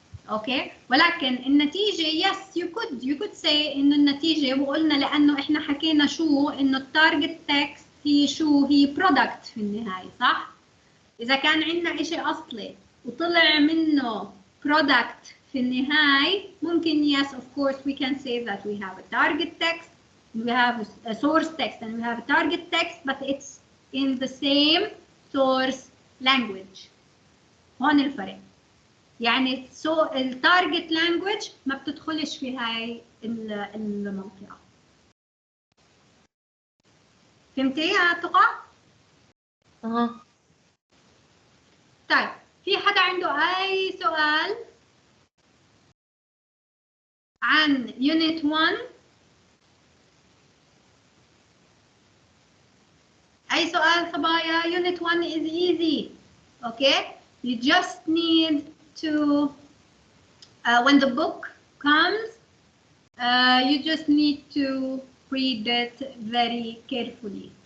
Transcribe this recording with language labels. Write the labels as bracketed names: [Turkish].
[Arabic] اوكي ولكن النتيجه [English] yes you could say [Arabic] انه النتيجه، وقلنا لانه احنا حكينا شو انه التارجت تكست هي شو هي برودكت في النهايه، صح؟ اذا كان عندنا شيء اصلي وطلع منه برودكت في النهايه ممكن [English] yes of course we can say that we have a target text, we have a source text and we have a target text, but it's in the same source language. [Arabic] هون الفرق. يعني التارجت لانجويج ما بتدخلش في هاي المنطقة. فهمتي يا تقى؟ طيب في حدا عنده أي سؤال عن Unit 1؟ أي سؤال صبايا؟ [English] Unit 1 is easy. Okay? You just need to when the book comes, you just need to read it very carefully.